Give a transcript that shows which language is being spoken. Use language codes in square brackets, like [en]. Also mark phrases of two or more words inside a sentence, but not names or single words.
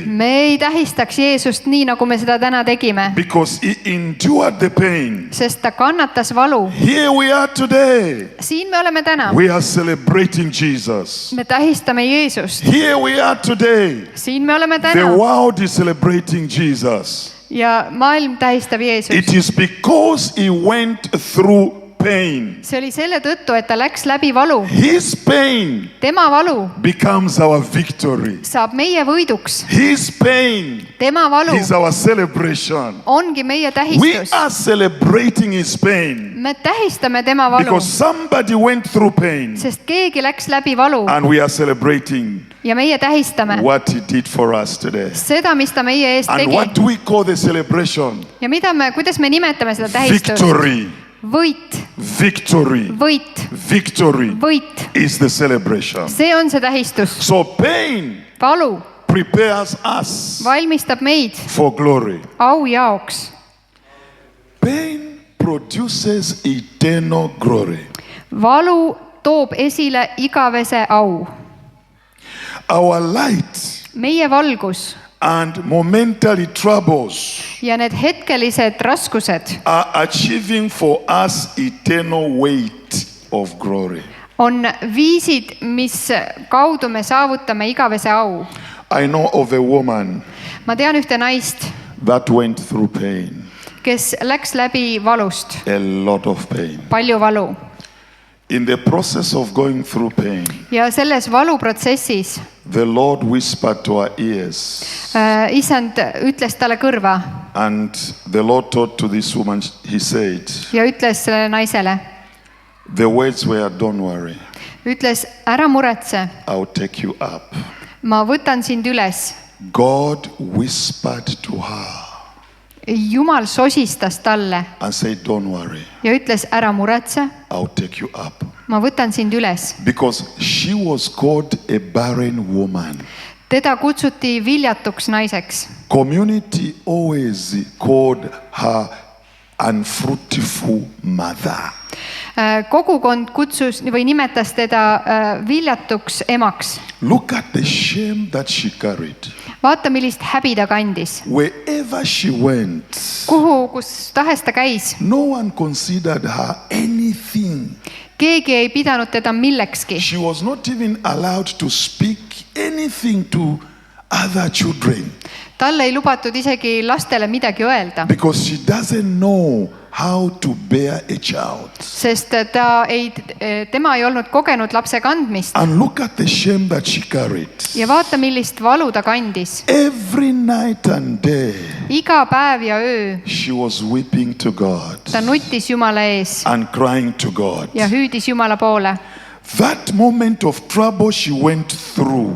[et] Me ei tähistaks Jeesust nii, nagu me seda täna tegime, [en] Because he endured the pain. [et] sest ta kannatas valu. [en] Here we are today. [et] Siin me oleme täna. [en] We are celebrating Jesus. [et] Me tähistame Jeesust. [en] Here we are today. [et] Siin me oleme [en] The [et] täna. [en] world is celebrating Jesus. [et] Ja maailm tähistab [en] It [et] Jeesust. [en] is because he went through pain. [et] See oli selle tõttu, et ta läks läbi valu. [en] His pain [et] Tema valu [en] becomes our victory. [et] saab meie võiduks. [en] His pain [et] Tema valu [en] is our celebration. [et] ongi meie [en] We [et] tähistus. [en] are celebrating his pain [et] Me tähistame tema valu, [en] because somebody went through pain, [et] sest keegi läks läbi valu [en] and we are celebrating [et] ja meie tähistame [en] what he did for us today. [et] seda, mis ta meie eest [en] And [et] tegi. [en] what do we call the celebration? [et] Ja kuidas me nimetame seda tähistust? [en] Victory. [et] Võit, [en] Victory. [et] võit, [en] Victory [et] võit. [en] is the celebration. [et] See on see tähistus. [en] So pain [et] Valu [en] prepares us [et] valmistab meid [en] for glory. [et] au jaoks. [en] Pain produces eternal glory. [et] Valu toob esile igavese au. [en] Our light [et] Meie valgus [en] and momentary troubles [et] ja need hetkelised raskused [en] are achieving for us eternal weight of glory. [et] on viisid, mis kaudu me saavutame igavese au. [en] I know of a woman [et] Ma tean ühte naist, [en] that went through pain, [et] kes läks läbi valust, [en] a lot of pain. [et] palju valu. [en] In the process of going through pain, [et] Ja selles valuprotsessis [en] the Lord whispered to her ears, [et] Isand ütles talle kõrva [en] and the Lord taught to this woman, he said, [et] ja ütles sellele naisele, [en] the words were, don't worry, [et] ütles, ära muretse, [en] I'll take you up. [et] ma võtan sind üles. [en] God whispered to her [et] Jumal sosistas talle [en] and said, don't worry, [et] ja ütles, ära muretse, [en] I'll take you up. [et] ma võtan sind üles. [en] Because she was called a barren woman. [et] Teda kutsuti viljatuks naiseks. [en] Community always called her unfruitful mother. [et] Kogukond kutsus või nimetas teda viljatuks emaks. [en] Look at the shame that she carried. [et] Vaata, millist häbi ta kandis. [en] Wherever she went, [et] Kus tahes ta käis, [en] no one considered her anything. [et] keegi ei pidanud teda millekski. [en] She was not even allowed to speak anything to other children [et] tal ei lubatud isegi lastele midagi öelda, [en] because she doesn't know how to bear a child. [et] sest tema ei olnud kogenud lapse kandmist. [en] And look at the shame that she carried. [et] Ja vaata, millist valu ta kandis. [en] Every night and day [et] Iga päev ja öö [en] she was weeping to God [et] ta nuttis Jumala ees [en] and crying to God. [et] ja hüüdis Jumala poole. [en] That moment of trouble she went through